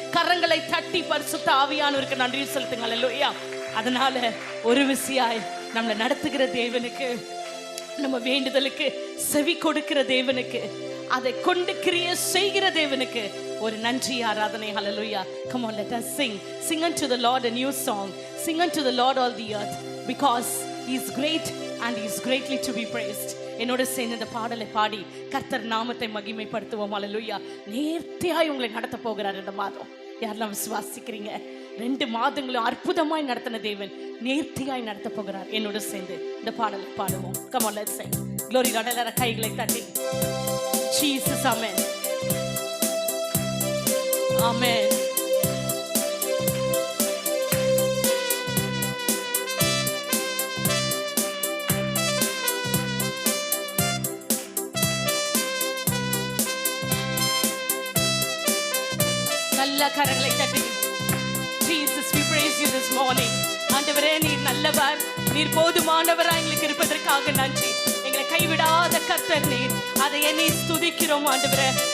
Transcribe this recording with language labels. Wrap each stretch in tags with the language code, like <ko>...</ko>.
<ta>கரங்களை தட்டி பரிசுத்த ஆவியானவருக்கு நன்றி செலுத்துங்க. ஹல்லேலூயா. அதனால ஒரு விசியாய் நம்மளை நடத்துகிற தேவனுக்கு, நம்ம வேண்டுதலுக்கு செவி கொடுக்கிற தேவனுக்கு, அதை கொண்டு கிரியை செய்கிற தேவனுக்கு ஒரு நன்றி ஆராதனை.</ta> <en>Hallelujah. Come on, let us sing unto the Lord a new song. Sing unto the Lord all the earth, because he is great and he is greatly to be praised.</en> <ta>என்னோட சேர்ந்து இந்த பாடலை பாடி கர்த்தர் நாமத்தை மகிமைப்படுத்துவோம். ஹல்லேலூயா. நேர்த்தியாய் உங்களை நடத்த போகிறார் இந்த மாதம். யாரெல்லாம் விசுவாசிக்கிறீங்க? 2 மாதங்களும் அற்புதமாய் நடத்தின தேவன் நேர்த்தியாய் நடத்த போகிறார். என்னோட சேர்ந்து இந்த பாடலை பாடுவோம்.</ta> <en>Come on, let's sing. Glory Lord.</en> <ta>எல்லாரும் கைகளை தட்டி Jesus. Amen. Amen. நல்ல கரங்களை தட்டி</ta> <en>Jesus, we praise you this morning.</en> <ta>ஆண்டவரே, நீர் நல்லவர், நீர் போதுமானவராய் எங்களுக்கு இருப்பதற்காக நன்றி. எங்களை கைவிடாத கர்த்தர் நீர், அதை என்னை ஸ்துதிக்கிறோம் ஆண்டவரே.</ta>